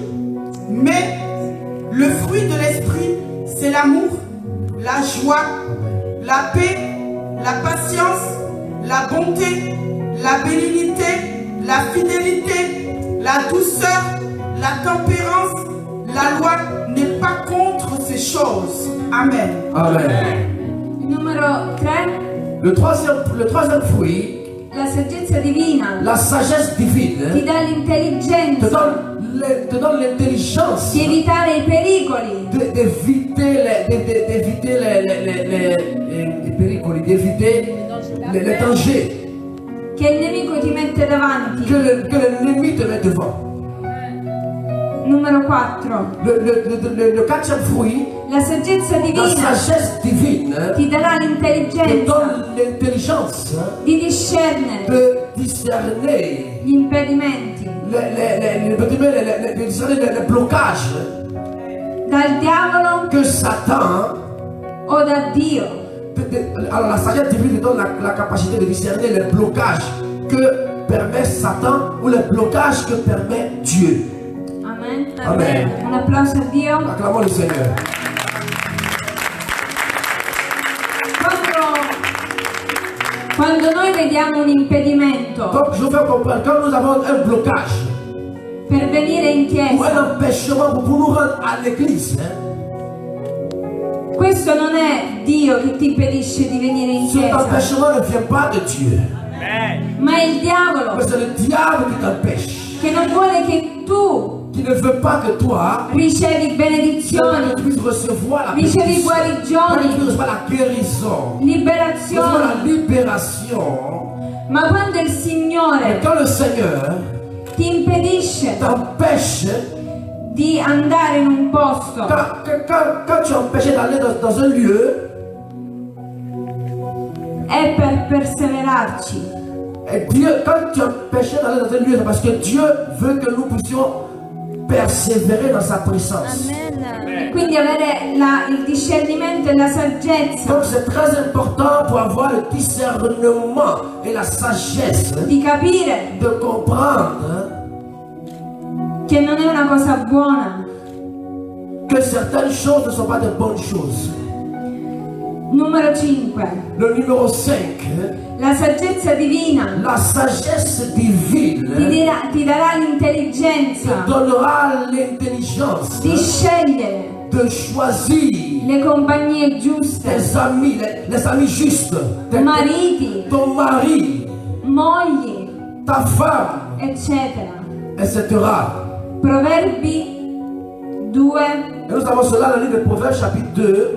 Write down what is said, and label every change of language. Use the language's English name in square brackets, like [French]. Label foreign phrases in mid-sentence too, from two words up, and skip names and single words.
[French] Mais le fruit de l'esprit, c'est l'amour, la joie, la paix, la patience, la bonté, la bénignité, la fidélité, la douceur, la tempérance. La loi n'est pas contre ces choses. Amen. Amen. [Italian] Numero 3. [French] Le troisième fruit, [Italian] La saggezza divina [French] la sagesse divine, [Italian] ti dà [French] te [Italian] l'intelligenza [French] donne l'intelligence [Italian] di evitare i pericoli, [French] d'éviter les péricoli, d'éviter les dangers [Italian] che il nemico ti mette davanti. [French] que l'ennemi te met devant. [Italian] Numero 4. [French] Le quatrième fruit, [Italian] La saggezza [French] la [Italian] divina [French] sagesse divine [Italian] ti darà [French] te [Italian] l'intelligenza [French] donne l'intelligence [Italian] di discernere [French] de discerner [Italian] gli impedimenti [French] les blocages [Italian] dal diavolo [French] que Satan. [Italian] o da Dio. [French] Alors la sagesse divine te donne la capacité de discerner les blocages que permet Satan ou les blocages que permet Dieu. Amen. Amen. [Italian] Un applauso a Dio. [French] Acclamons le Seigneur. [Italian] Quando noi vediamo un impedimento [French] Donc je veux faire comprendre, quand nous avons un blocage [Italian] per venire in [French] ou un [Italian] chiesa, [French] empêchement pour nous rendre à l'église, [Italian] Questo non è Dio che ti impedisce di venire in [French] Cet [Italian] chiesa, [French] empêchement ne vient pas de Dieu. [Italian] ma è il diavolo [French] Mais c'est le diable qui t'empêche. [Italian] che non vuole che tu [French] Qui ne veut pas que toi [Italian] ricevi [French] tu [Italian] benedizioni, [French] puisses recevoir la [Italian] ricevi [French] bénédiction. [Italian] guarigioni, [French] Tu puisses recevoir la guérison. Recevoir [Italian] liberazioni. [French] la libération. [Italian] Ma quando il [French] Et [Italian] Signore [French] quand le Seigneur [Italian] ti impedisce [French] t'empêche, [Italian] di andare in un posto [French] quand tu es empêché d'aller dans un lieu, [Italian] è per perseverarci, [French] et Dieu, quand tu es empêché d'aller dans un lieu, c'est parce que Dieu veut que nous puissions persévérer dans sa présence. [Italian] quindi avere il discernimento e la saggezza [French] Donc c'est très important pour avoir le discernement et la sagesse [Italian] di capire [French] de comprendre [Italian] che non è una cosa buona. [French] que certaines choses ne sont pas de bonnes choses. [Italian] Numero 5. [French] Le numéro 5, [Italian] La saggezza divina [French] la sagesse divine [Italian] ti darà l'intelligenza [French] donnera l'intelligence [Italian] di scegliere [French] de choisir [Italian] le compagnie giuste, [French] tes amis, les amis justes, [Italian] mariti, [French] ton mari, [Italian] mogli, [French] ta femme, [Italian] eccetera. [French] etc. [Italian] Proverbi 2, [French] Et nous avons cela dans le livre de Proverbes chapitre 2,